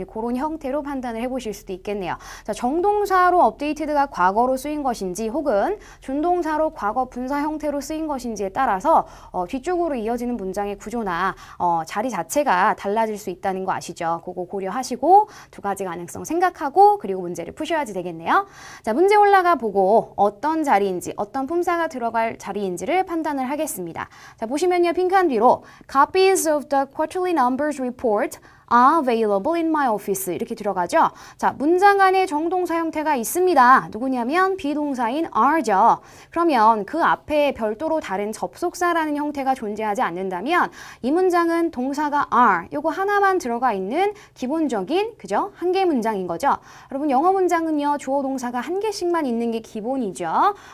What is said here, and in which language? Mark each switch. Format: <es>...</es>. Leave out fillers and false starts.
<ko>그런 형태로 판단을 해보실 수도 있겠네요. 자, 정동사로 updated가 과거로 쓰인 것인지 혹은 준동사로 과거 분사 형태로 쓰인 것인지에 따라서 뒤쪽으로 이어지는 문장의 구조나 자리 자체가 달라질 수 있다는 거 아시죠? 그거 고려하시고 두 가지 가능성 생각하고 그리고 문제를 푸셔야지 되겠네요. 자, 문제 올라가 보고 어떤 자리인지, 어떤 품사가 들어갈 자리인지를 판단을 하겠습니다. 자, 보시면요. 빈칸 뒤로</ko> <en>Copies of the quarterly numbers report are available in my office</en> <ko>이렇게 들어가죠. 자, 문장 안에 정동사 형태가 있습니다. 누구냐면 비동사인 are죠. 그러면 그 앞에 별도로 다른 접속사라는 형태가 존재하지 않는다면 이 문장은 동사가 are 요거 하나만 들어가 있는 기본적인 그죠? 한 개 문장인 거죠. 여러분 영어 문장은요. 주어 동사가 한 개씩만 있는 게 기본이죠.</ko>